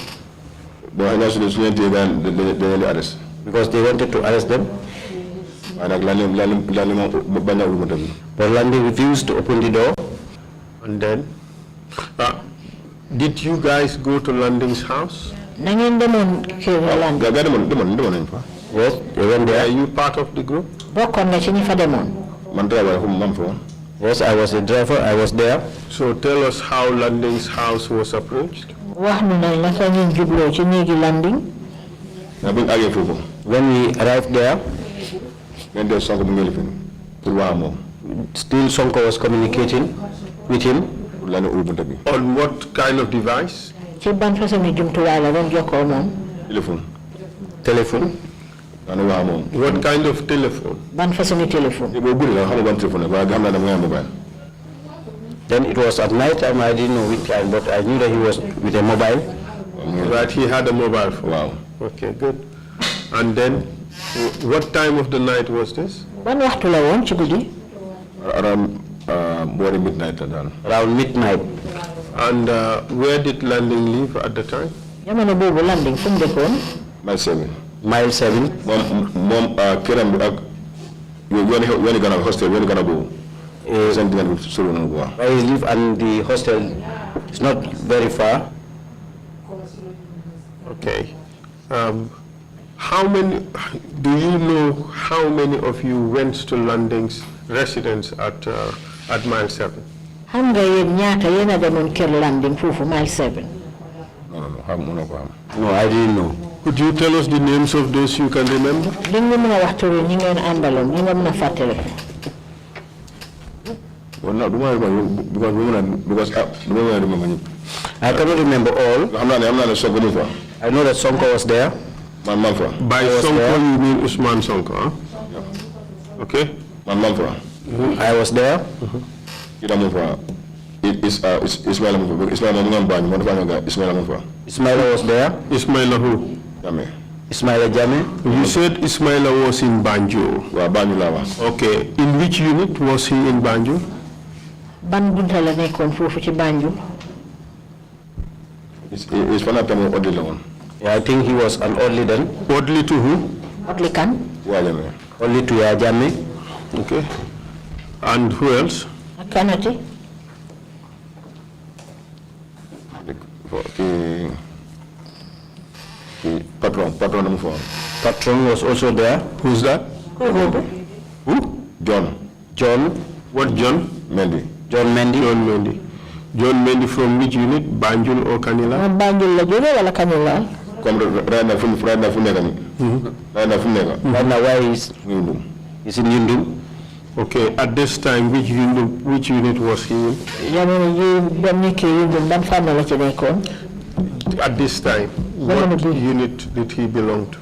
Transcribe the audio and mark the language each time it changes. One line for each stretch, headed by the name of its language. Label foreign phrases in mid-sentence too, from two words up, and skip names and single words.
English: Because they wanted to arrest them. But Landy refused to open the door. And then, did you guys go to Landing's house?
Wolof: Na ngeen demoon kër Landing.
English: Yes, they went Are there. you part of the group?
Wolof: Bokkoon nga ci ñi fa demoon.
English: Yes, I was a driver. I was there. So tell us how Landing's house was approached.
Wolof: Wax nu na naka ngeen jubloo ci néegi Landing.
English: When we arrived there, still Sonko was communicating with him. On what kind of device?
Wolof: Ci ban façon ni jumtuwaay la doon jokkoo moom.
English: Telephone. What kind of telephone?
Wolof: Ban façon ni téléphone.
English: Then it was at night time. I didn't know which time, but I knew that he was with a mobile. Right, he had a mobile phone. Wow. Okay, good. And then, what time of the night was this?
Wolof: Ban waxtu la woon ci guddi.
English: Around midnight. Around midnight. And where did Landing live at the time?
Wolof: Jamono boobu Landing fu mu dëkkoon.
English: Mile 7. Mile 7. Hostel, Where he live and the hostel is not very far. Okay. How many, do you know how many of you went to Landing's residence at Mile 7?
Wolof: Xam nga yéen ñaata yéen a demoon kër Landing foofu Mile 7.
English: No, I didn't know. Could you tell us the names of those you can remember?
Wolof: Li nga mën a wax turu ñi ngeen àndaloon ñi nga mën a fàttali.
English: Well, no, because I cannot remember all. I know that Sonko was there. By Sonko you mean Usman Sonko, huh? Yeah. Okay. I was there. Ismaila was there. Ismaila who? Ismaila Jame. You said Ismaila was in Banjul. Okay. In which unit was he in Banjul?
Wolof: Ban bunta la nekkoon foofu ci Banjul.
English: Yeah, I think he was an orderly then. Orderly to who?
Wolof: Orderly kan?
English: Orderly to Yajame. Okay. And who else? Kanati. Patron was also there. Who's that? Who? John. What John? Mendy. John Mendy. John Mendy. John Mendy from which unit? Banjul or Kanila?
Wolof: Banjul la jóge wala Kanila?
English: Right now, where he's in Yundum. Okay, at this time, which unit was he in? At this time, what unit did he belong to?